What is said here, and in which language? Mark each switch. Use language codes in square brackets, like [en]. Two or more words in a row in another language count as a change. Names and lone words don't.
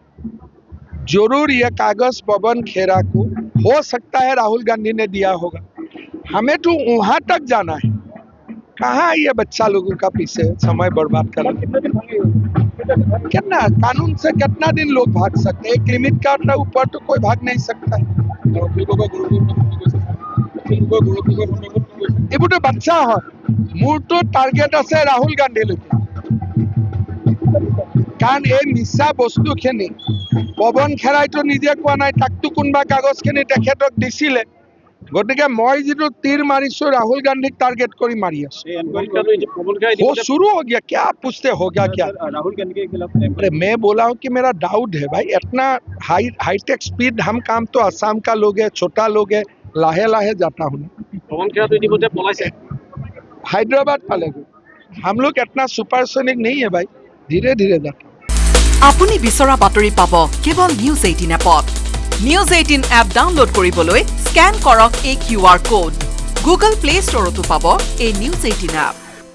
[hi] जरूर यह कागज पवन खेरा को हो सकता है राहुल गांधी ने दिया होगा, हमें तो वहां तक जाना है। कहाँ ये बच्चा लोगों का पीछे समय बर्बाद कर, कितना कानून से कितना दिन लोग भाग सकते हैं? एक लिमिट का ऊपर तो कोई भाग नहीं सकता है। [as] এইবোৰ তো বাচ্চা হয়। মোৰতো টাৰ্গেট আছে ৰাহুল গান্ধীলৈকে, কাৰণ এই মিছা বস্তুখিনি পৱন খেৰাইতো নিজে কোৱা নাই, তাকতো কোনোবা কাগজখিনি তেখেতক দিছিলে। গতিকে মই যিটো তীৰ মাৰিছো ৰাহুল গান্ধীক টাৰ্গেट কৰি মাৰি আছো। [hi] वो शुरू हो गया, क्या पूछते हो गया क्या? राहुल गांधी के खिलाफ अरे मैं बोला हूँ कि मेरा डाउट है भाई, इतना [en] hi-tech speed [hi] हम काम तो असम का लोग है, छोटा लोग है, लाहे लाहे जाता हूँ। हैदराबाद पालेगो, हम लोग इतना सुपरसोनिक नहीं है भाई, धीरे धीरे जाता। [as] আপুনি বিচৰা বাতৰি পাব কেৱল নিউজ 18 এপত। নিউজ 18 এপ ডাউনলোড কৰিবলৈ স্ক্যান কৰক এই QR কোড। গুগল প্লে ষ্টৰতো পাব এই নিউজ 18 এপ।